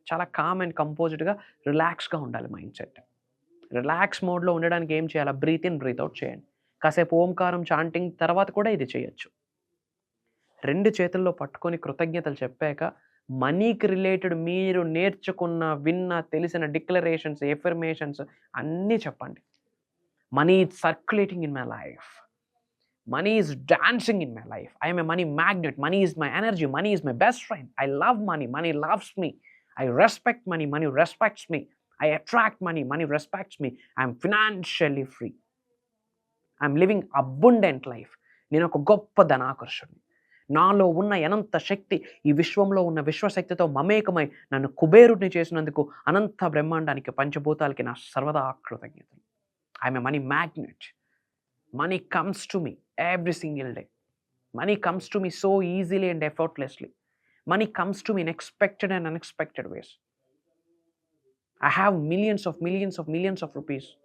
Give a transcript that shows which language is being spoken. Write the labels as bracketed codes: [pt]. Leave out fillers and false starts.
[te] చాలా com and కంపోజ్డ్గా, రిలాక్స్గా ఉండాలి మైండ్ సెట్. రిలాక్స్ మోడ్లో ఉండడానికి ఏం చేయాలి? బ్రీత్ ఇన్, బ్రీత్ అవుట్ చేయండి. కాసేపు ఓంకారం చాంటింగ్ తర్వాత కూడా ఇది చేయొచ్చు. 2 చేతుల్లో పట్టుకొని కృతజ్ఞతలు చెప్పాక మనీకి రిలేటెడ్ మీరు నేర్చుకున్న, విన్న, తెలిసిన డిక్లరేషన్స్, ఎఫర్మేషన్స్ అన్నీ చెప్పండి. [en] Money is circulating in my life. Money is dancing in my life. I am a money magnet. Money is my energy. Money is my best friend. I love money. Money loves me. I respect money. Money respects me. I attract money. Money respects me. I am financially free. I am living abundant life. [te] నేను ఒక గొప్ప ధనాకర్షుడిని. నాలో ఉన్న అనంత శక్తి ఈ విశ్వంలో ఉన్న విశ్వశక్తితో మమేకమై నన్ను కుబేరుడిని చేసినందుకు అనంత బ్రహ్మాండానికి, పంచభూతాలకి నా సర్వదా కృతజ్ఞతలు. [en] I am a money magnet. Money comes to me every single day. Money comes to me so easily and effortlessly. Money comes to me in expected and unexpected ways. I have millions of rupees.